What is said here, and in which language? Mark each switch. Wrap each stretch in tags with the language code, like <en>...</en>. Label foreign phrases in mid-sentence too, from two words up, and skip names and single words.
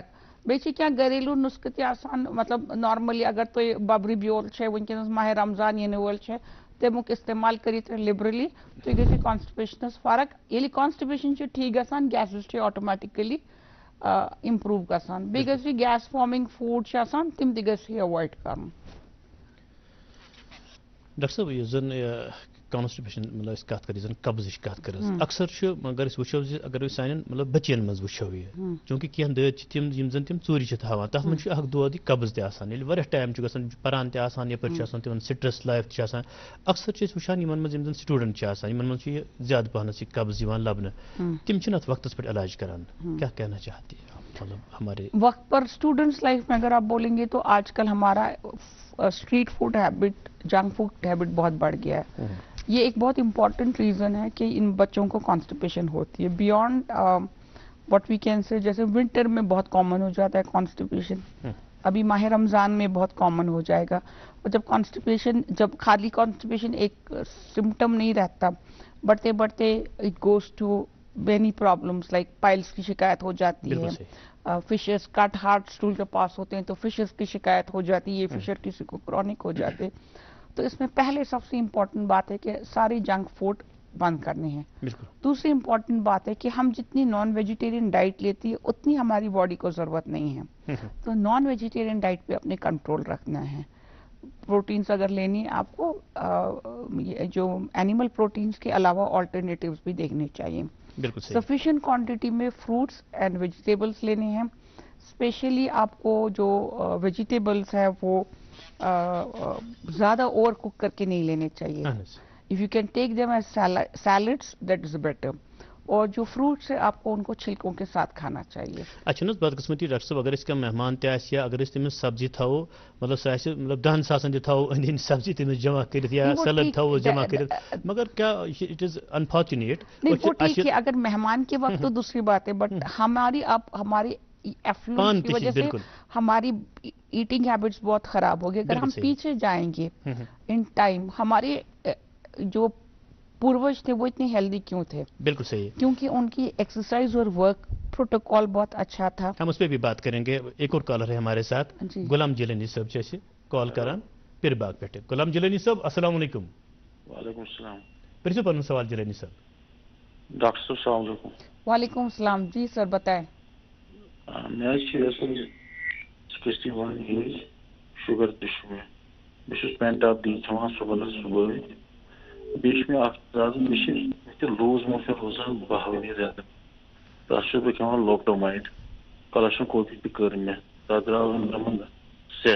<ks>بیٚیہِ چھِ کینٛہہ گریلوٗ نُسخہٕ تہِ آسان مطلب نارملی اگر تُہۍ ببرِ بیول چھِ وٕنکیٚنس ماہِ رمضان یِنہٕ وول چھِ تمیُک استعمال کٔرِو تُہۍ لِبرلی تُہۍ گژھِ کانسٹِپیشنس فرق. ییٚلہِ کانسٹِپیشن چھِ ٹھیٖک گژھان گیسز چھِ آٹومیٹِکلی improve گژھان بیٚیہِ گژھِ یہِ gas forming food چھِ آسان تِم تہِ گژھِ یہِ avoid کَرُن. ڈاکٹر صٲب یُس زن کانسٹِپیشن مطلب أسۍ کَتھ کَرو یُس زن قبضٕچ کَتھ کَرو اکثر چھُ مگر أسۍ وٕچھو زِ اگر أسۍ سانٮ۪ن مطلب بٔچین منٛز وٕچھو یہِ چوٗنٛکہِ کینٛہہ دٲدۍ چھِ تِم یِم زن تِم ژوٗرِ چھِ تھاوان تَتھ منٛز چھُ اکھ دود یہِ قبض تہِ آسان ییٚلہِ واریاہ ٹایم چھُ گژھان پران تہِ آسان یپٲرۍ چھُ آسان تِمن</ks> <en>stress life</en> <ks>تہِ چھِ آسان اکثر چھِ أسۍ وٕچھان یِمن منٛز یِم زن سٹوٗڈنٹ چھِ آسان یِمن منٛز چھُ یہِ زیادٕ پہنس یہِ قبض یِوان لبنہٕ تِم چھِنہٕ اتھ وقتس پٮ۪ٹھ علاج کران</ks> <ur>کیٛاہ کہنا چاہتے مطلب ہمارے وقت پر</ur> <en>students life</en> <ur>میں اگر آپ بولیں گے تو آج کل ہمارا</ur> <en>street food habit junk food habit</en> <ur>بہت بڑھ گیا ہے. یہ ایک بہت امپورٹنٹ ریزن ہے کہ ان بچوں کو کانسٹیپیشن ہوتی ہے</ur> <en>beyond what we can say.</en> <ur>جیسے ونٹر میں بہت کامن ہو جاتا ہے کانسٹیپیشن, ابھی ماہ رمضان میں بہت کامن ہو جائے گا. اور جب کانسٹیپیشن جب خالی کانسٹیپیشن ایک سمٹم نہیں رہتا, بڑھتے بڑھتے</ur> <en>it goes to many problems like piles</en> <ur>کی شکایت ہو جاتی ہے, فشرز کٹ</ur> <en>hard stool</en> <ur>کے پاس ہوتے ہیں تو فشرز کی شکایت ہو جاتی ہے, یہ فشر کسی کو کرونک ہو جاتے. تو اس میں پہلے سب سے امپورٹنٹ بات ہے کہ ساری</ur> <en>junk food</en> <ur>بند کرنے ہیں. دوسری امپورٹنٹ بات ہے کہ ہم جتنی</ur> <en>non vegetarian diet</en> <ur>لیتی ہے اتنی ہماری باڈی کو ضرورت نہیں ہے, تو</ur> <en>non vegetarian diet</en> <ur>پہ اپنے کنٹرول رکھنا ہے. پروٹینز اگر لینی ہے آپ کو جو</ur> <en>animal proteins</en> <ur>کے علاوہ آلٹرنیٹیوز بھی دیکھنے چاہیے.</ur> <en>sufficient quantity</en> <ur>میں</ur> <en>fruits and vegetables</en> <ur>لینے ہیں. اسپیشلی آپ کو جو ویجیٹیبلس ہیں وہ زیادہ</ur> <en>over cook</en> <ur>کر کے نہیں لینے چاہیے.</ur> <en>If you can take them as salads that is better.</en> <ur>اور جو فروٹس ہیں آپ کو ان کو چھلکوں کے ساتھ کھانا چاہیے.</ur> <ks>اچھا نا بدقسمتی ڈاکٹر صاحب اگر کانٛہہ مہمان تہِ آسہِ یا اگر تٔمِس سبزی تھاوو مطلب سۄ آسہِ مطلب 10 ساسن تہِ تھاوو أنٛدۍ أنٛدۍ سبزی تٔمِس جمع کٔرِتھ یا سیلڈ تھاوو جمع کٔرِتھ مگر کیا</ks> <en>it is unfortunate.</en> <ur>نہیں وہ ٹھیک ہے اگر مہمان کے وقت تو دوسری بات ہے, بٹ ہماری ایفلوئنس کی وجہ سے ہماری</ur> <en>eating habits</en> <ur>بہت خراب ہو گئی. اگر ہم پیچھے جائیں گے</ur> <en>in time,</en> <ur>ہمارے جو پوروج تھے وہ اتنے ہیلدی کیوں تھے؟ بالکل صحیح, کیونکہ ان کی ایکسرسائز اور</ur> <en>work protocol</en> <ur>بہت اچھا تھا. ہم اس پہ بھی بات کریں گے. ایک اور کالر ہے ہمارے ساتھ, غلام جیلانی صاحب</ur> <ks>چھِ اَسہِ کال کران پِر باغ پٮ۪ٹھٕ.</ks> <ur>غلام جیلانی صاحب السلام علیکم. وعلیکم السلام.</ur> <ks>پرژھو پنُن سوال جیلانی صاحب.</ks> <ur>ڈاکٹر صاحب السلام علیکم. وعلیکم السلام. جی سر بتائیں.</ur> <ks>مےٚ حظ چھِ اصل 61 ایج, شُگر تہِ چھُ مےٚ. بہٕ چھُس پینٹاپ ڈی کھٮ۪وان صُبحس صُبحٲے. بیٚیہِ چھُ مےٚ اکھ پرٛابلِم, مےٚ چھِ</ks> <en>loose motion</en> <ks>روزان 12 ؤری رٮ۪تہٕ. تتھ چھُس بہٕ کھٮ۪وان لوکٹومایڈ. کولسٹرٛوسکوپی تہِ کٔر مےٚ, تتھ درٛاو أنٛدرَمن سٮ۪س.</ks>